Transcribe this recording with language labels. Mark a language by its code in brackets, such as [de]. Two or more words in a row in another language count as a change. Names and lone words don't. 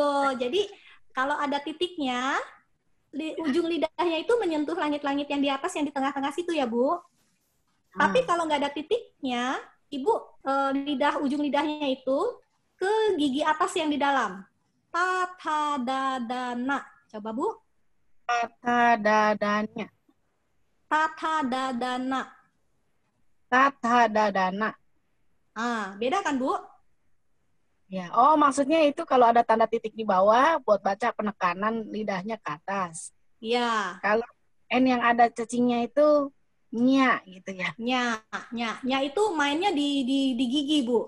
[id] Jadi, kalau ada titiknya, ujung lidahnya itu menyentuh langit-langit yang di atas, yang di tengah-tengah situ ya, Bu. Tapi kalau nggak ada titiknya, Ibu ujung lidahnya itu ke gigi atas yang di dalam. Tata dadana. Coba, Bu. Tata dadanya. Tata dadana. Tata dadana. Beda kan, Bu? Ya, maksudnya itu kalau ada tanda titik di bawah buat baca penekanan lidahnya ke atas. Iya. N yang ada cacingnya itu nya gitu ya. Nya itu mainnya di gigi, Bu.